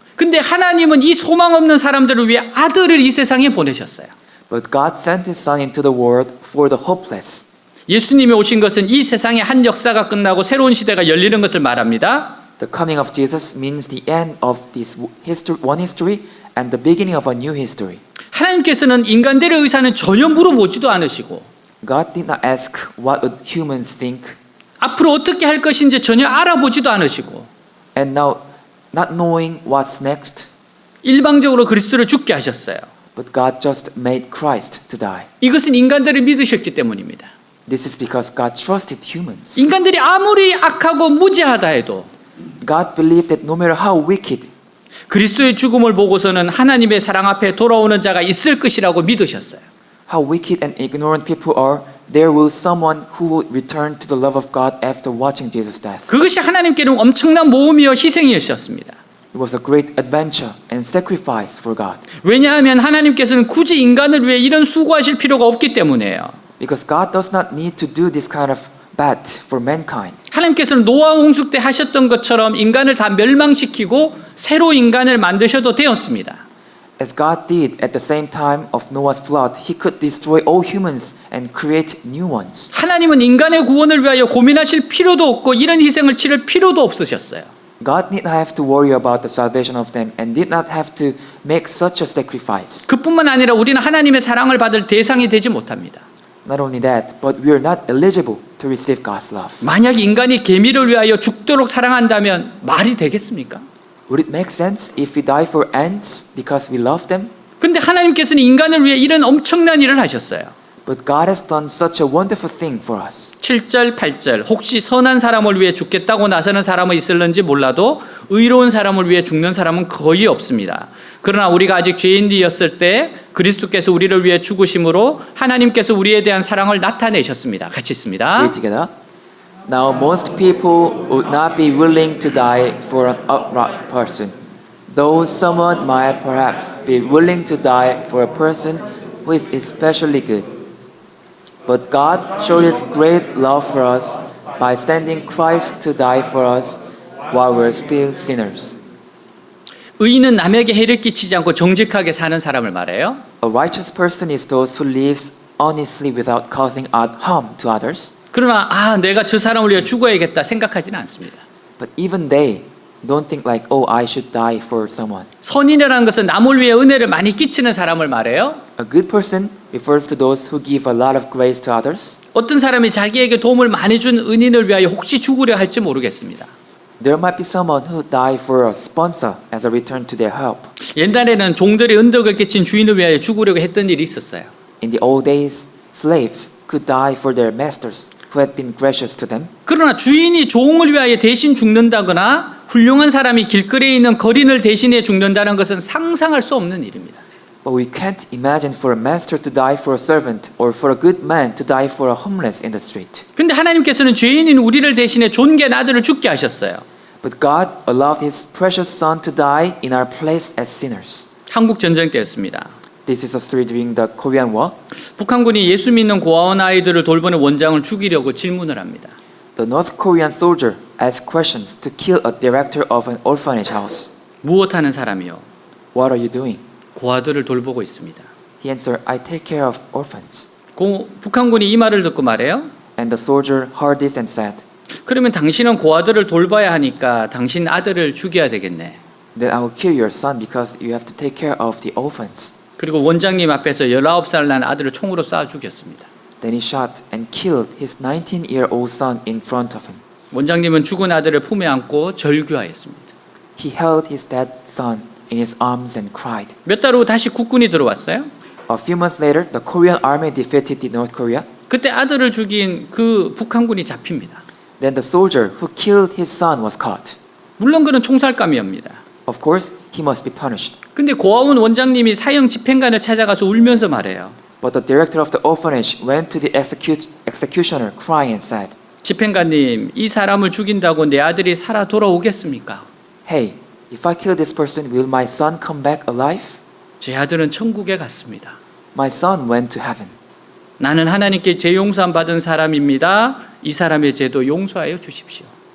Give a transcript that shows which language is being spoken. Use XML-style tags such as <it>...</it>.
<ko>근데 하나님은 이 소망 없는 사람들을 위해 아들을 이 세상에 보내셨어요.</ko> <en>But God sent His Son into the world for the hopeless.</en> <ko>예수님이 오신 것은 이 세상의 한 역사가 끝나고 새로운 시대가 열리는 것을 말합니다.</ko> <en>The coming of Jesus means the end of this one history and the beginning of a new history.</en> <ko>하나님께서는 인간들의 의사는 전혀 물어보지도 않으시고</ko> <en>God did not ask what would humans think,</en> <ko>앞으로 어떻게 할 것인지 전혀 알아보지도 않으시고</ko> <en>and now not knowing what's next,</en> <ko>일방적으로 그리스도를 죽게 하셨어요.</ko> <en>but God just made Christ to die.</en> <ko>이것은 인간들을 믿으셨기 때문입니다.</ko> <en>This is because God trusted humans.</en> <ko>인간들이 아무리 악하고 무죄하다 해도</ko> <en>God believed that no matter how wicked,</en> <ko>그리스도의 죽음을 보고서는 하나님의 사랑 앞에 돌아오는 자가 있을 것이라고 믿으셨어요.</ko> <en>how wicked and ignorant people are, there will someone who will return to the love of God after watching Jesus' death.</en> <ko>그것이 하나님께는 엄청난 모험이요 희생이었습니다.</ko> <en>It was a great adventure and sacrifice for God.</en> <ko>왜냐하면 하나님께서는 굳이 인간을 위해 이런 수고하실 필요가 없기 때문이에요.</ko> <en>Because God does not need to do this kind of bad for mankind.</en> <ko>하나님께서는 노아 홍수 때 하셨던 것처럼 인간을 다 멸망시키고 새로 인간을 만드셔도 되었습니다.</ko> <en>As God did at the same time of Noah's flood, He could destroy all humans and create new ones.</en> <ko>하나님은 인간의 구원을 위하여 고민하실 필요도 없고 이런 희생을 치를 필요도 없으셨어요.</ko> <en>God did not have to worry about the salvation of them and did not have to make such a sacrifice.</en> <ko>그뿐만 아니라 우리는 하나님의 사랑을 받을 대상이 되지 못합니다.</ko> <en>Not only that, but we are not eligible to receive God's love.</en> <ko>만약 인간이 개미를 위하여 죽도록 사랑한다면 말이 되겠습니까?</ko> <en>Would it make sense if we die for ants because we love them?</en> <ko>근데 하나님께서는 인간을 위해 이런 엄청난 일을 하셨어요.</ko> <en>But God has done such a wonderful thing for us.</en> <ko>7절, 8절 혹시 선한 사람을 위해 죽겠다고 나서는 사람은 있을는지 몰라도 의로운 사람을 위해 죽는 사람은 거의 없습니다. 그러나 우리가 아직 죄인이었을 때 그리스도께서 우리를 위해 죽으심으로 하나님께서 우리에 대한 사랑을 나타내셨습니다. 같이</ko> <en>Say</en> <ko>있습니다.</ko> <en>it together. Now most people would not be willing to die for an upright person, though someone might perhaps be willing to die for a person who is especially good. But God showed His great love for us by sending Christ to die for us while we're still sinners.</en> <ko>의인은 남에게 해를 끼치지 않고 정직하게 사는 사람을 말해요.</ko> <en>A righteous person is those who lives honestly without causing harm to others.</en> <ko>그러나 내가 저 사람을 위해 죽어야겠다 생각하지는 않습니다.</ko> <en>But even they don't think like, oh, I should die for someone.</en> <ko>선인이라는 것은 남을 위해 은혜를 많이 끼치는 사람을 말해요.</ko> <en>A good person refers to those who give a lot of grace to others.</en> <ko>어떤 사람이 자기에게 도움을 많이 준 은인을 위하여 혹시 죽으려 할지 모르겠습니다.</ko> <en>There might be someone who die for a sponsor as a return to their help.</en> <ko>옛날에는 종들이 은덕을 끼친 주인을 위하여 죽으려고 했던 일이 있었어요.</ko> <en>In the old days, slaves could die for their masters who had been gracious to them.</en> <ko>그러나 주인이 종을 위하여 대신 죽는다거나 훌륭한 사람이 길거리에 있는 거린을 대신해 죽는다는 것은 상상할 수 없는 일입니다.</ko> <en>But we can't imagine for a master to die for a servant or for a good man to die for a homeless in the street.</en> <ko>근데 하나님께서는 죄인인 우리를 대신해 존귀한 아들을 죽게 하셨어요.</ko> <en>But God allowed His precious Son to die in our place as sinners.</en> <ko>한국 전쟁 때였습니다.</ko> <en>This is a story during the Korean War.</en> <ko>북한군이 예수 믿는 고아원 아이들을 돌보는 원장을 죽이려고 질문을 합니다.</ko> <en>The North Korean soldier asked questions to kill a director of an orphanage house.</en> <ko>무엇하는 사람이요?</ko> <en>What are you doing?</en> <ko>고아들을 돌보고 있습니다.</ko> <en>He answered, I take care of orphans.</en> <ko>북한군이 이 말을 듣고 말해요.</ko> <en>And the soldier heard this and said,</en> <ko>그러면 당신은 고아들을 돌봐야 하니까 당신 아들을 죽여야 되겠네.</ko> <en>Then I will kill your son because you have to take care of the orphans.</en> <ko>그리고 원장님 앞에서 19살 난 아들을 총으로 쏴 죽였습니다.</ko> <en>Then he shot and killed his 19-year-old son in front of him.</en> <ko>원장님은 죽은 아들을 품에 안고 절규하였습니다.</ko> <en>He held his dead son in his arms and cried.</en> <ko>몇 달 후 다시 국군이 들어왔어요.</ko> <en>A few months later, the Korean army defeated the North Korea.</en> <ko>그때 아들을 죽인 그 북한군이 잡힙니다.</ko> <en>Then the soldier who killed his son was caught.</en> <ko>물론 그는 총살감이옵니다.</ko> <en>Of course, he must be punished.</en> <ko>근데 고아원 원장님이 사형 집행관을 찾아가서 울면서 말해요.</ko> <en>But the director of the orphanage went to the executioner crying and said,</en> <ko>집행관님, 이 사람을 죽인다고 내 아들이 살아 돌아오겠습니까?</ko> <en>Hey, if I kill this person, will my son come back alive?</en> <ko>제 아들은 천국에 갔습니다.</ko> <en>My son went to heaven.</en> <ko>나는 하나님께 죄 용서함 받은 사람입니다. 이 사람의 죄도 용서하여 주십시오.</ko>